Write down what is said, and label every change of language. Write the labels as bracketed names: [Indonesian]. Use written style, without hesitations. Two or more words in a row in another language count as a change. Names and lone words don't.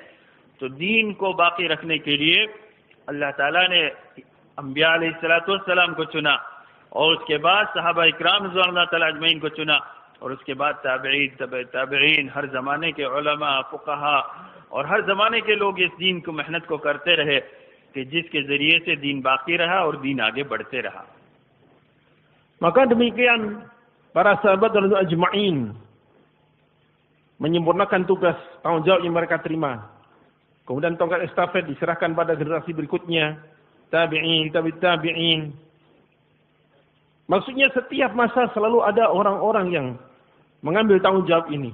[Urdu] تو دین کو باقی رکھنے کے لیے اللہ تعالیٰ نے انبیاء [Arabic] علیہ السلام [Urdu] کو چنا، اور اس کے بعد صحابہ اکرام [Arabic] رضوان اللہ تعالیٰ اجمعین [Urdu] کو چنا، اور اس کے بعد تابعین، ہر زمانے کے علماء، فقہاء اور ہر زمانے کے لوگ اس دین کو محنت کو کرتے رہے، کہ جس کے ذریعے سے دین باقی رہا اور دین آگے بڑھتے رہا۔ [Indonesian] Maka demikian para sahabat dan ajma'in menyempurnakan tugas tanggung jawab yang mereka terima. Kemudian tongkat estafet diserahkan pada generasi berikutnya, tabi'in, tabi'in. Maksudnya setiap masa selalu ada orang-orang yang mengambil tanggung jawab ini.